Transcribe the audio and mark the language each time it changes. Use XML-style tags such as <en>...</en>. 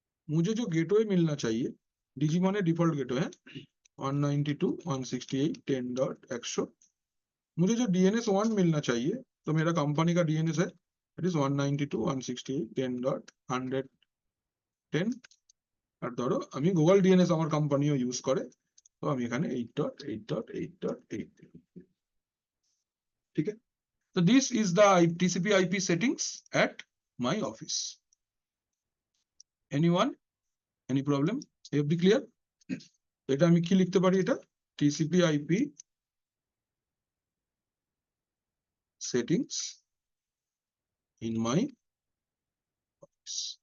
<hi>मुझे जो गेटवे मिलना चाहिए, डीजी माने डिफॉल्ट गेटवे है, 192.168.10.100। मुझे जो डीएनएस 1 मिलना चाहिए, तो मेरा कंपनी का डीएनएस है, इट इज 192.168.10.10।</hi> <bn>আর ধরো আমি গুগল ডিএনএস আমার কোম্পানিও ইউজ করে, তো আমি এখানে 8.8.8.8। ঠিক আছে?</bn> <en>So this is the TCP/IP settings at my office. Anyone? Any problem? Everybody clear?</en> <bn>এটা আমি কি লিখতে পারি?</bn> <en>এটা TCP/IP settings in my office.</en>